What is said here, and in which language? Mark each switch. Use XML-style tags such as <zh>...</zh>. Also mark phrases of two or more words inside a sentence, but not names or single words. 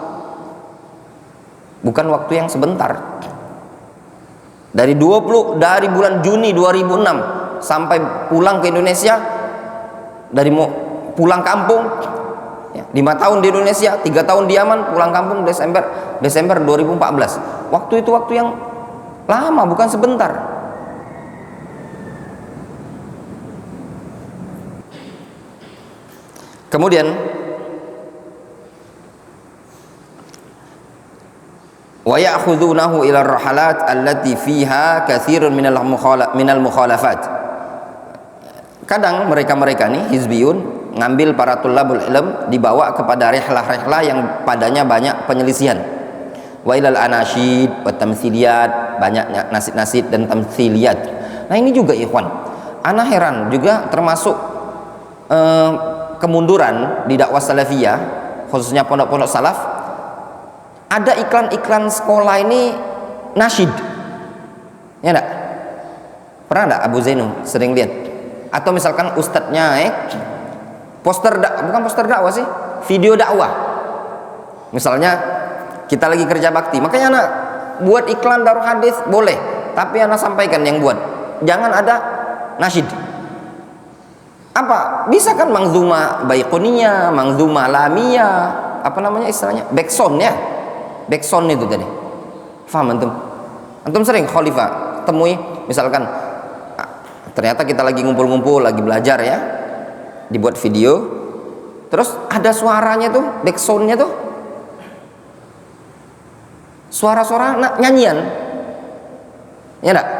<id>Bukan waktu yang sebentar. Dari bulan Juni 2006 sampai pulang ke Indonesia, dari mau pulang kampung ya, 5 tahun di Indonesia, 3 tahun di Yaman, pulang kampung Desember 2014. Waktu itu waktu yang lama, bukan sebentar.</id> <ar>ويأخذونه إلى الرحلات التي فيها كثير من المخالفات.</ar> <id>Kadang mereka-mereka nih hizbiyun ngambil para</id> <ar>طلاب العلم,</ar> <id>dibawa kepada rihlah-rihlah yang padanya banyak penyelisihan.</id> <ar>وإلى الأناشيد والتمثيليات,</ar> <id>banyak nasid-nasid dan tamtsiliyat. Nah ini juga ikhwan, ana heran juga termasuk kemunduran di dakwah salafiyah, khususnya pondok-pondok salaf. Ada iklan-iklan sekolah ini nasyid, ya enggak? Pernah enggak Abu Zainul sering lihat? Atau misalkan ustadznya poster bukan poster dakwah sih, video dakwah. Misalnya kita lagi kerja bakti, makanya anak buat iklan Darul Hadis boleh, tapi anak sampaikan yang buat, jangan ada nasyid. Apa? Bisa kan mangzuma baiquniyah, mangzuma lamiyah, apa namanya istilahnya? Backsound ya. Backsound itu tadi. Faham antum? Antum sering khalifah temui misalkan ternyata kita lagi ngumpul-ngumpul, lagi belajar ya, dibuat video, terus ada suaranya tuh, backsoundnya tuh suara-suara nyanyian, ya enggak?</id>